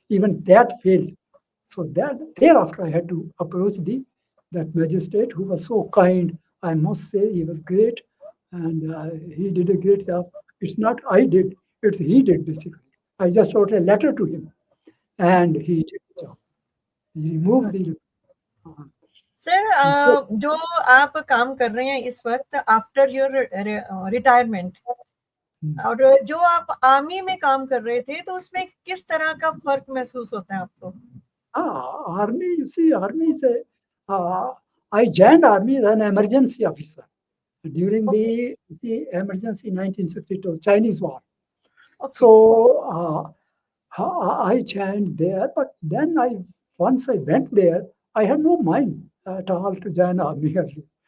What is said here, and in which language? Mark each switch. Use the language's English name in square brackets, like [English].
[English] Even that failed. So that thereafter I had to approach that magistrate who was so kind. I must say he was great, and he did a great job. It's not I did, it's he did basically. I just wrote a letter to him, and he did the job. He removed the. [Hindi] Sir जो आप काम कर रहे हैं इस वक्त [English] after your retirement, [Hindi] और जो आप आर्मी में काम कर रहे थे, तो उसमें किस तरह का फर्क महसूस होता है आपको? [English] Army, army is I joined army as an emergency officer during the emergency 1962 Chinese war. So I joined there, but then once I went there, I had no mind at all to join army early.